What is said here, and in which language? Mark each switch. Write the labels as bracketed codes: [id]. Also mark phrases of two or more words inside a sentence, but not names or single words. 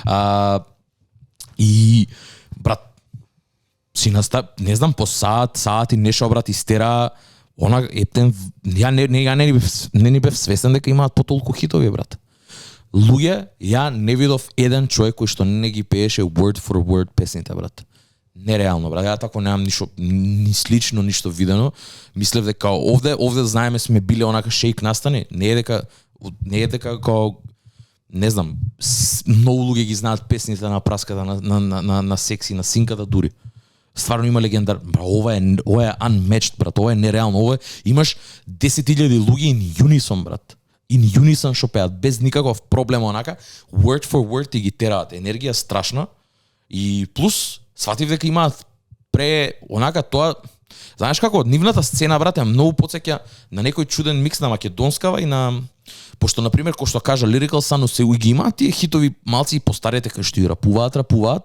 [mk] И брат, си настап, не знам, по саат и нешто, брат, истера, она ептен, не ни бев свесен дека имаат по толку хитови, брат. Луѓе, ја не видов еден човек кој што не ги пееше [en] word for word [mk] песните, брат. Нереално, брат. Ја тако немам ништо, ни слично ништо видено. Мислев дека овде знаеме сме биле онака шейк настани. Не е дека као не знам, многу луѓе ги знаат песните на праската на секси, на синката дури. Стварно има легендар. Ова е unmatched, брат. Ова е нереално. Ова имаш 10.000 луѓе [en] in unison, [mk] брат. [en] In unison [mk] што пеат без никаков проблем онака. [en] Word for word [mk] ти ги тераат. Енергија страшна. И плюс сватив дека имаат онака тоа. Знаеш како, нивната сцена, брат, е многу потсеќа на некој чуден микс на македонскава и на пошто на пример кој што кажа Lyrical Sun се ги имаат тие хитови малци и постарете кај што и рапуваат.